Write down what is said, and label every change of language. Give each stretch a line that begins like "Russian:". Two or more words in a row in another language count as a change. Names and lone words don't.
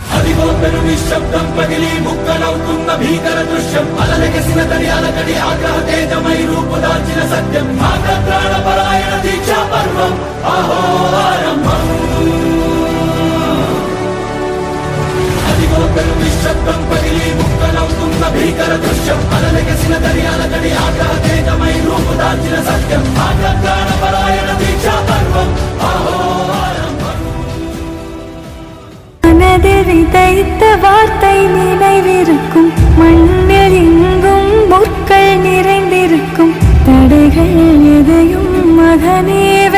Telugu: అదిగో పెను నిశ్శబ్దం పగిలి ముక్కలవుతున్న భీకర దృశ్యం అలలెగసిన దర్యాలకడి ఆగ్రహ తేజమై రూపుదాల్చిన సత్యం ప్రాణపరాయణ దీక్షా పర్వం అహో ఆరంభం అదిగో పెను నిశ్శబ్దం పగిలి ముక్కలవుతున్న భీకర దృశ్యం అలలెగసిన దర్యాలకడి ఆగ్రహ తేజమై రూపుదాల్చిన సత్యం ప్రాణపరాయణ దీక్షా పర్వం అహో
Tamil: விதைத்த வார்த்தை நினைவிருக்கும் மண்ணில் எங்கும் முற்கள் நிறைந்திருக்கும் தடைகள் எதையும் மகனே